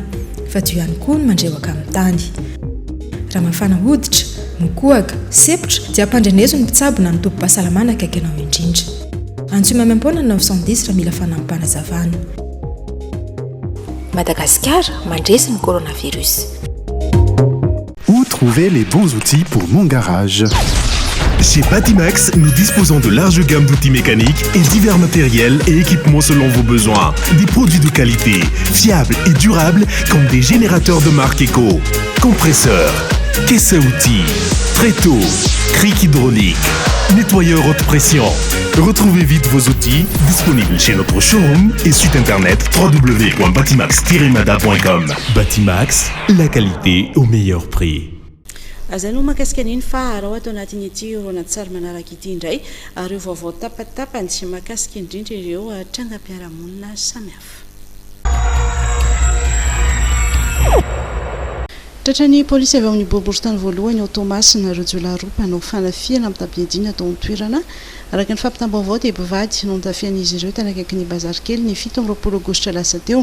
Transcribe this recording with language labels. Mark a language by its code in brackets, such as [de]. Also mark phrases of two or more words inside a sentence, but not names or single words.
[mg] Fa teo ihany koa ny mandrewaka amin'ny tany. Raha mafana hoditra, mikohaka, sepotra dia ampandrenezo ny mpitsabo na ny tompo-pahasalamana akaiky anao indrindra. Antsoina miampona 910 raha mila fanampanazavana. Madagascar, mandresy ny coronavirus. [fr] Où trouver les bons outils pour mon garage? Chez Batimax, nous disposons de larges gammes d'outils mécaniques et divers matériels et équipements selon vos besoins. Des produits de qualité, fiables et durables comme des générateurs de marque Eco, compresseurs, caisse à outils, tréteaux, cric hydraulique, nettoyeur haute pression. Retrouvez vite vos outils disponibles chez notre showroom et site internet www.batimax-mada.com. Batimax, la qualité au meilleur prix. [mg] Zay no makasika an'iny fa raha atao anatin'ity oronan-tsary manaraka ity indray ireo vaovao tapatapany sy makasika indrindra ireo trangam-piarahamonina samihafa. Tratrany polisy avy amin'ny boriborintany voalohany ao Tomasina Rojolaroa mpanao fanafiana amin'ny tabiadina tao amin'ny toerana araka ny fampitam-baovao dia bevady no nitafian'izy ireo tany akaiky ny bazary kely ny 7 aogositra lasa teo.